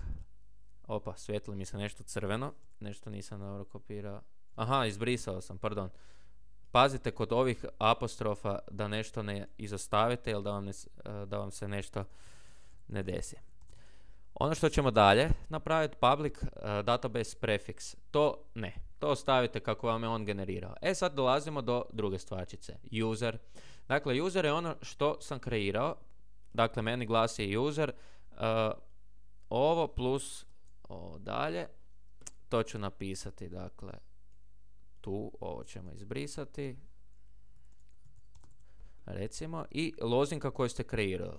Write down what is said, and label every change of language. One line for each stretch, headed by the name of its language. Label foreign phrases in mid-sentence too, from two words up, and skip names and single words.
Croatian: Opa, svijetli mi se nešto crveno, nešto nisam dobro kopirao. Aha, izbrisao sam, pardon. Pazite kod ovih apostrofa da nešto ne izostavite ili da vam se nešto ne desi. Ono što ćemo dalje napraviti,
English: public database prefix,
Croatian: to ne. To ostavite kako vam je on generirao. Sad dolazimo do druge stvarčice, user. Dakle, user je ono što sam kreirao. Dakle, meni glasi user. Ovo plus ovo dalje. To ću napisati, dakle, tu, ovo ćemo izbrisati, recimo, i lozinka koju ste kreirali.